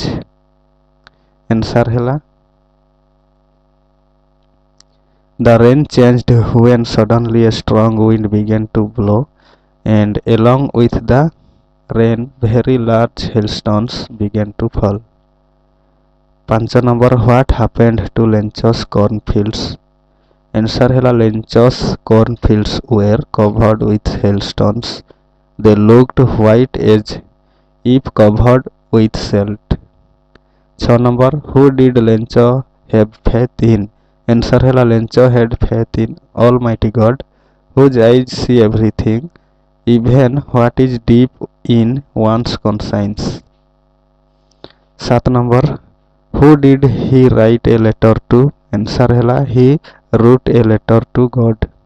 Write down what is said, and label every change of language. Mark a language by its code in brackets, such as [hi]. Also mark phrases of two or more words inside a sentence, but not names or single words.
[en] Answer ହେଲା the rain changed when suddenly a strong wind began to blow and along with the rain very large hailstones began to fall। 5 नंबर what happened to ଲେଞ୍ଚ's cornfields? Answer ହେଲା ଲେଞ୍ଚ's cornfields were covered with hailstones, they looked white as if covered with salt। 6 नंबर who did ଲେଞ୍ଚ have faith in? Answer ହେଲା ଲେଞ୍ଚ had faith in Almighty God whose eyes see everything, even what is deep in one's conscience। 7 नंबर who did he write a letter to? Answer ହେଲା he wrote a letter to God।